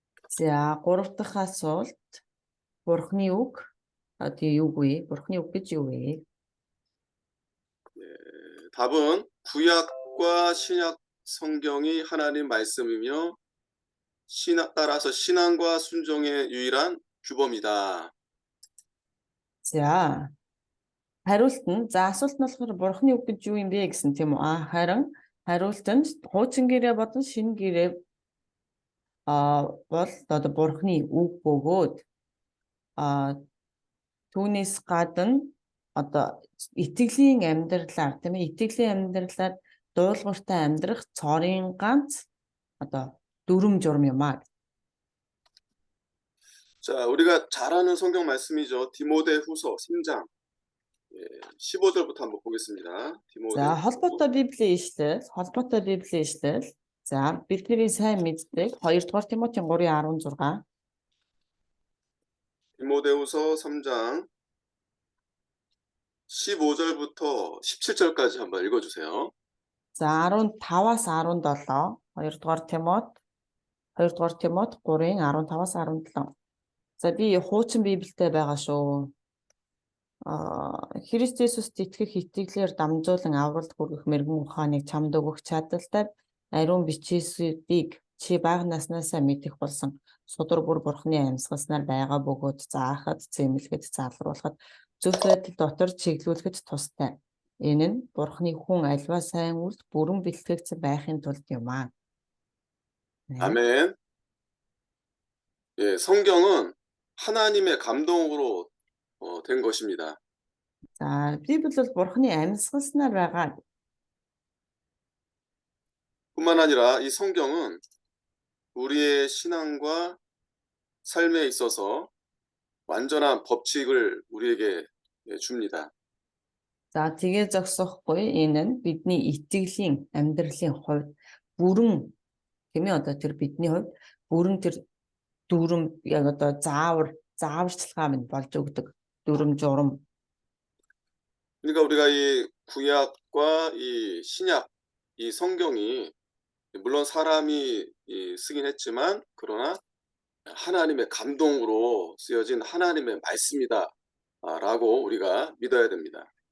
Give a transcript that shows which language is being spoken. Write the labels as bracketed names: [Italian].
[Mongolian] за 3 дахь асуулт. Бурхны үг. Тэгээ юу вэ? Бурхны үг гэж юу вэ? [Korean] 답은 구약과 신약 성경이 하나님 말씀이며 따라서 신앙과 순종의 유일한 규범이다. [Mongolian] За, хариулт нь асуулт нь болохоор Бурхны үг гэж юу юм бэ гэсэн тийм үү? Харин хариулт нь хуучин гэрээ болон шинэ гэрээ бол одоо Бурхны үг бөгөөд түүнээс гадна одоо итгэлийн амьдралаар тийм ээ итгэлийн амьдралаар дуулууртай амьдрах цорын ганц одоо дүрм журм юм аа. [Korean] 자, 우리가 잘 아는 성경 말씀이죠. 디모데후서 3장 15절부터 한번 보겠습니다. [Mongolian] За, холбоотой Библийн ишлэл. За, бидний сайн мэддэг 2 дугаар Тимотийн 3:16. [Korean] 디모데후서 3장 15절부터 17절까지 한번 읽어주세요. [Mongolian] За, 15-аас 17. 2 дугаар Тимот 3-ын 15-аас 17. За, би хуучин Библиэд байгаа шүү. Христ Есүст итгэх итгэлээр дамжуулан авралт хүргэх мэрэгэн ухааныг чамд өгөх чадaltaй ариун бичээсүүдийг чи бага наснаасаа мэдэх болсон судар бүр Бурхны амьсгалснаар байгаа бөгөөд заахад, зэмлэхэд, залруулахад зөв байдал дотор чиглүүлэхэд тустай. Энэ нь Бурхны хүн альва сайн үлд бүрэн бэлтгэгдсэн байхын тулд юм аа. [Korean] 아멘. 예, 성경은 하나님의 감동으로 된 것입니다. [Mongolian] За, Библи бол Бурхны амьсгалснаар байгаа. [Korean] 뿐만 아니라 이 성경은 우리의 신앙과 삶에 있어서 완전한 법칙을 우리에게 줍니다. [Mongolian] За, тэгээ зогсохгүй энэ нь бидний итгэлийн амьдралын хувьд бүрэн тийм ээ одоо тэр бидний хувьд бүрэн тэр дүрм яг одоо зааварчилгаа минь болж өгдөг дүрм журм. [Korean] 그러니까 우리가 이 구약과 이 신약 이 성경이 물론 사람이 쓰긴 했지만 그러나 하나님의 감동으로 쓰여진 하나님의 말씀이다라고 우리가 믿어야 됩니다.